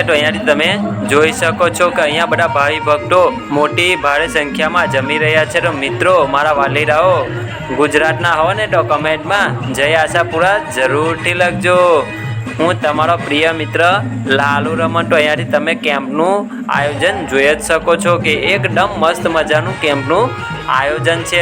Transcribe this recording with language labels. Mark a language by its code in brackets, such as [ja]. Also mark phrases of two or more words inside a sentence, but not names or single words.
[gu] તો અહીંયાથી તમે જોઈ શકો છો કે અહીંયા બધા ભાઈ ભક્તો મોટી ભારે સંખ્યામાં જમી રહ્યા છે। તો મિત્રો મારા વાલીડાઓ ગુજરાતના હો ને તો કમેન્ટમાં જય આશાપુરા જરૂરથી લખજો। હું તમારો પ્રિય મિત્ર લાલુ રમન। તો અહીંયાથી તમે કેમ્પનું આયોજન જોઈ જ શકો છો કે એકદમ મસ્ત મજાનું કેમ્પનું આયોજન છે।